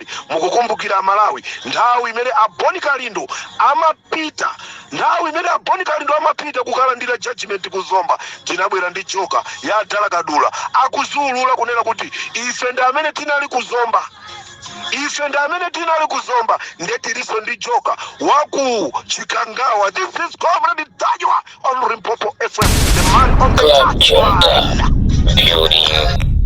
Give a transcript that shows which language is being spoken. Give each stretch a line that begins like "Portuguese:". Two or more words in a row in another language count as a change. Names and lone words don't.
Nyanja: Mukukumbukira Amalawi nthawi imene Boni Kalindo amapita kukalandira judgment kuzomba tinabwera ndi joka ya Dala Kadula akuzuulula kunena kuti ife ndi amene tinali kuzomba ndetiliso ndi joka waku Chikangawa.
English: This is Comrade Ntanywa on Limpopo FM, the man on the Club Junta, building